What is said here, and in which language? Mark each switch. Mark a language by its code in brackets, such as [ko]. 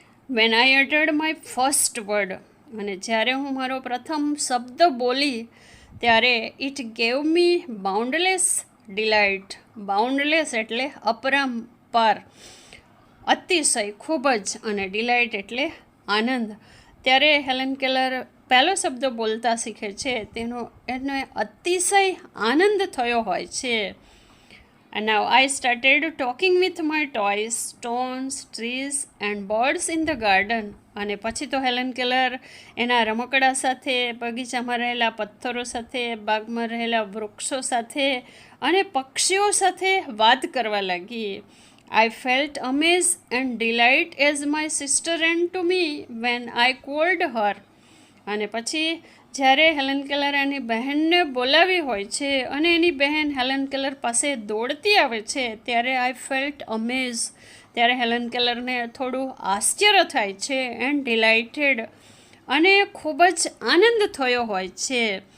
[en] When I uttered my first word. [gu] અને જ્યારે હું મારો પ્રથમ શબ્દ બોલી ત્યારે [en] It gave me boundless delight. [gu] બાઉન્ડલેસ એટલે અપરંપાર, અતિશય, ખૂબ જ, અને ડિલાઇટ એટલે આનંદ. ત્યારે હેલન કેલર પહેલો શબ્દ બોલતા શીખે છે એને અતિશય આનંદ થયો હોય છે. [en] And now I started talking with my toys, stones, trees and birds in the garden. [gu] અને પછી તો હેલન કેલર એના રમકડા સાથે, બગીચામાં રહેલા પથ્થરો સાથે, બાગમાં રહેલા વૃક્ષો સાથે અને પક્ષીઓ સાથે વાત કરવા લાગી. [en] I felt amaze and delight as my sister ran to me when I called her. [gu] અને પછી જ્યારે હેલન કેલર એની બહેનને બોલાવી હોય છે અને એની બહેન હેલન કેલર પાસે દોડતી આવે છે ત્યારે [en] I felt amaze. [gu] ત્યારે હેલન કેલરને થોડું આશ્ચર્ય થાય છે [en] and delighted, [gu] અને ખૂબ જ આનંદ થયો હોય છે.